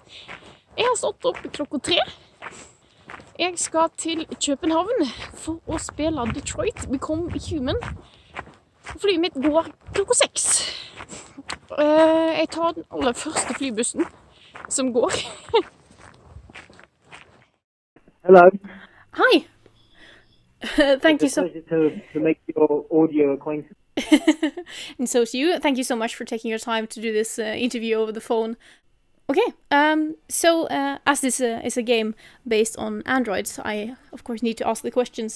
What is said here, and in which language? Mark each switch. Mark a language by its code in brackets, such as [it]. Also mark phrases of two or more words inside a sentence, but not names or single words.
[no] Jeg har stått opp klokka 3. Jeg skal til København for å spille Detroit Become Human. Flyet mitt går klokka 6. Jeg tar den aller første flybussen som går. [en] Hello. Hi. Thank you so much. To make your audio acquaintance. And so to you. Thank you so much for taking your time to do this interview over the phone. Okay, so as this is a game based on androids, I of course need to ask the questions.